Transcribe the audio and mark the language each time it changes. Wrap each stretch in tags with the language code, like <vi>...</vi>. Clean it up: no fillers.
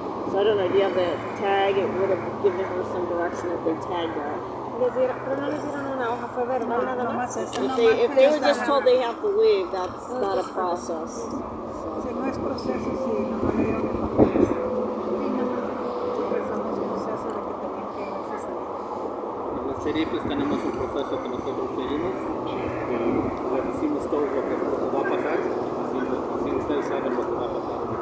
<en>So I don't know, do you have the tag? It would have given her some direction if they tagged that.</en> <es>Pero no les dieron una hoja, fue verbal nada más.</es> <en>If they were just told they have to leave, that's not a process.</en> <es>Si no es proceso, sí, no le dieron el papel. Empezamos el proceso de que tenían que irse a salir. Los sheriffes tenemos un proceso que nosotros seguimos. Le decimos todo lo que va a pasar, así ustedes saben lo que va a pasar.</es>